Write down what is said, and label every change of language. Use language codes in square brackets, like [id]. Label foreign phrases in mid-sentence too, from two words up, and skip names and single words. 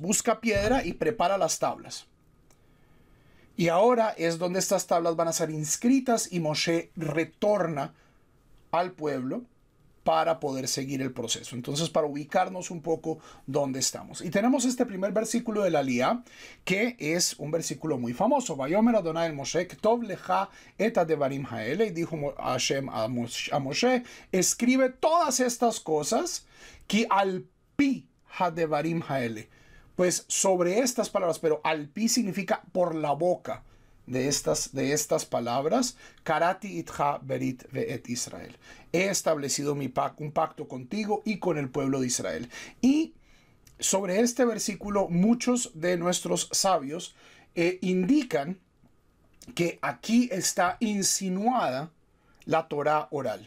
[es] Busca piedra y prepara las tablas. Y ahora es donde estas tablas van a ser inscritas y Moshe retorna al pueblo para poder seguir el proceso. Entonces, para ubicarnos un poco dónde estamos. Y tenemos este primer versículo de la aliyá, que es un versículo muy famoso. [he] ויאמר אדוני אל משה כתוב לך את הדברים האלה. [es] Y dijo Hashem a Moshe, escribe todas estas cosas, [he] כי על פי הדברים האלה. [es] Pues sobre estas palabras, pero [he] על פי [es] significa por la boca de estas palabras, [he] כרתי אתך ברית ואת ישראל. [es] He establecido un pacto contigo y con el pueblo de Israel. Y sobre este versículo, muchos de nuestros sabios indican que aquí está insinuada la Torá oral.